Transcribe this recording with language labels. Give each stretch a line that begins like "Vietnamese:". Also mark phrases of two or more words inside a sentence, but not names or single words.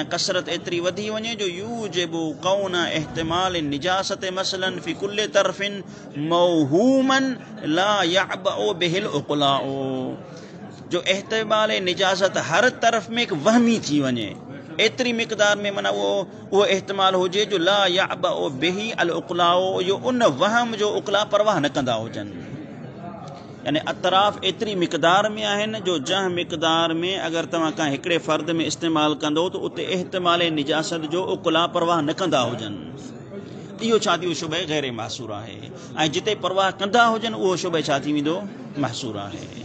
Sindhi: कसरत एतिरी वधी वञे जो
Arabic: يوجب كون احتمال نجاسة مثلا في كل طرف موهوما لا يعبأ به العقلاء,
Sindhi: जो एहतिमाल निजासत हर तरफ़ में एक वहमी थी वञे, एतिरी मिक़दार में माना वो एहतिमाल हुजे जो
Arabic: لا يعبأ به العقلاء,
Sindhi: जो उन वहम जो उक़ला परवाह न कंदा हुजनि। यानी अतराफ़ एतिरी मिक़दार में आहिनि जो जंहिं मिक़दार में अगर तव्हां का हिकिड़े फ़र्द में इस्तेमाल कंदो तो उते एहतिमाल निजासत जो उक़ला परवाह न कंदा हुजनि। इहो छा थी शुबह गैर महसूर आहे, ऐं जिते परवाह कंदा हुजनि उहो शुबह छा थी वेंदो, महसूर आहे।